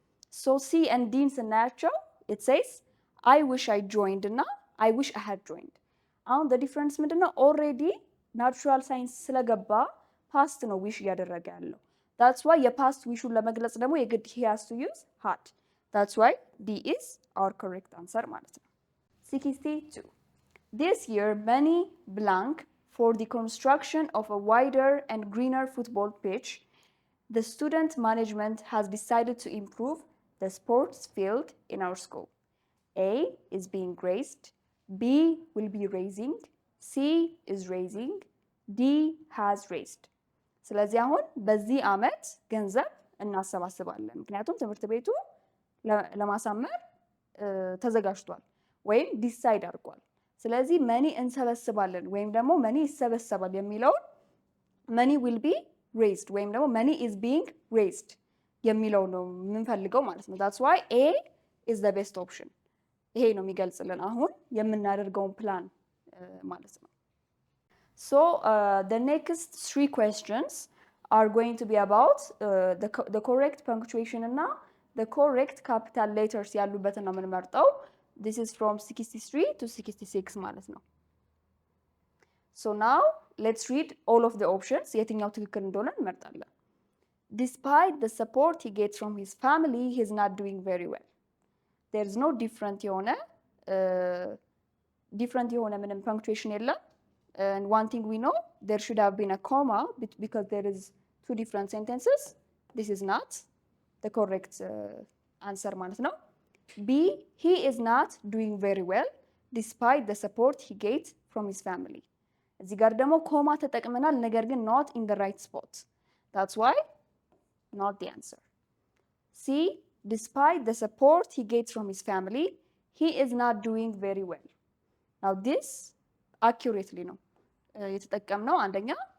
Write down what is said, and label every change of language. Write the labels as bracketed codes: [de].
[en] So C and D [am] ስናያቸው [en] it says I wish I joined [am] እና [en] I wish I had joined. [am] አሁን [en] the difference [am] ምንድነው? already ናቹራል ሳይንስ ስለገባ ፓስት ነው ዊሽ እያደረገ ያለው። [en] that's why [am] የፓስት ዊሹን ለመግለጽ ደግሞ የግድ [en] he has to use had. That's why D is our correct answer [am] ማለት ነው። [en] 62. This year many blank for the construction of a wider and greener football pitch. The student management has decided to improve the sports field in our school. A is being raised, B will be raising, C is raising, D has raised. [am] ስለዚህ አሁን በዚህ ዓመት ገንዘብ እናሰባስባለን። ምክንያቱም ትምህርት ቤቱ ለማሳመር ተዘጋጅቷል ወይም ዲሳይድ አድርጓል። ስለዚህ መኒ እንሰበስባለን ወይም ደግሞ መኒ ይሰበሰባል የሚለውን መኒ [en] will be raised [am] ወይም ደግሞ መኒ [en] is being raised [am] የሚለው ነው የምንፈልገው ማለት ነው። [en] that's why A is the best option. [am] ይሄ ነው የሚገልጽልን አሁን የምናደርገውን ፕላን ማለት ነው። [en] So the next 3 questions are going to be about the correct punctuation [am] እና [en] the correct capital letters [am] ያሉበትን ነው የምንመርጠው። [en] This is from 63 to 66 [am] ማለት ነው። [en] So now let's read all of the options. [am] የትኛው ትክክል እንደሆነ እንመርጣለን። [en] Despite the support he gets from his family, he is not doing very well. There is no different [am] የሆነ ምንም [en] punctuation [am] የለም. [en] And one thing we know, there should have been a comma because there is 2 different sentences. This is not the correct answer [am] ማለት ነው። [en] B, he is not doing very well despite the support he gets from his family. [am] እዚህ ጋር ደግሞ ኮማ ተጠቅመናል፣ ነገር ግን [en] not in the right spot. That's why not the answer. C, despite the support he gets from his family, he is not doing very well. Now this accurately [am] ነው የተጠቀምነው። አንደኛ